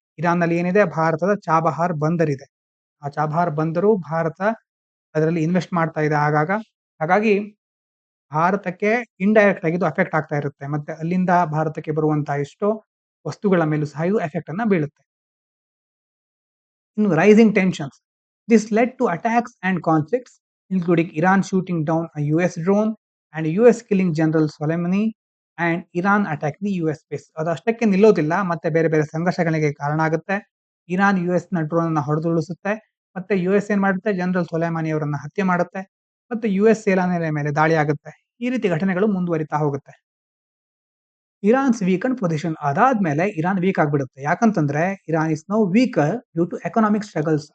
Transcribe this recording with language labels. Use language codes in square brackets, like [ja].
[kn] ಇರಾನ್‌ನಲ್ಲಿ ಏನಿದೆ, ಭಾರತದ ಚಾಬಹಾರ್ ಬಂದರ್ ಇದೆ. ಆ ಚಾಬಹಾರ್ ಬಂದರು ಭಾರತ ಅದರಲ್ಲಿ ಇನ್ವೆಸ್ಟ್ ಮಾಡ್ತಾ ಇದೆ ಆಗಾಗ. ಹಾಗಾಗಿ ಭಾರತಕ್ಕೆ ಇಂಡೈರೆಕ್ಟ್ ಆಗಿ ಇದು ಅಫೆಕ್ಟ್ ಆಗ್ತಾ ಇರುತ್ತೆ. ಮತ್ತೆ ಅಲ್ಲಿಂದ ಭಾರತಕ್ಕೆ ಬರುವಂತಹ ಎಷ್ಟೋ ವಸ್ತುಗಳ ಮೇಲೂ ಸಹ ಇದು ಎಫೆಕ್ಟ್ ಅನ್ನ ಬೀಳುತ್ತೆ. [en] ಇನ್ನು rising tensions. This led to attacks and conflicts, including Iran shooting down a US drone and US killing General Soleimani and Iran attacking the US base. [kn] ಅದಷ್ಟಕ್ಕೆ ನಿಲ್ಲೋದಿಲ್ಲ, ಮತ್ತೆ ಬೇರೆ ಬೇರೆ ಸಂಘರ್ಷಗಳಿಗೆ ಕಾರಣ ಆಗುತ್ತೆ. ಇರಾನ್ US ನ ಡ್ರೋನ್ ಅನ್ನ ಹೊಡೆದುರುಳಿಸುತ್ತೆ. ಮತ್ತೆ US ಏನ್ ಮಾಡುತ್ತೆ, ಜನರಲ್ ಸೊಲೈಮಾನಿ ಅವರನ್ನ ಹತ್ಯೆ ಮಾಡುತ್ತೆ. ಮತ್ತು US ಸೇನಾನೆಲೆ ಮೇಲೆ ದಾಳಿ ಆಗುತ್ತೆ. ಈ ರೀತಿ ಘಟನೆಗಳು ಮುಂದುವರಿತಾ ಹೋಗುತ್ತೆ. [en] Iran's weaken position. [kn] ಅದಾದ್ಮೇಲೆ ಇರಾನ್ ವೀಕ್ ಆಗ್ಬಿಡುತ್ತೆ. ಯಾಕಂತಂದ್ರೆ [en] Iran is now weaker due to economic struggles.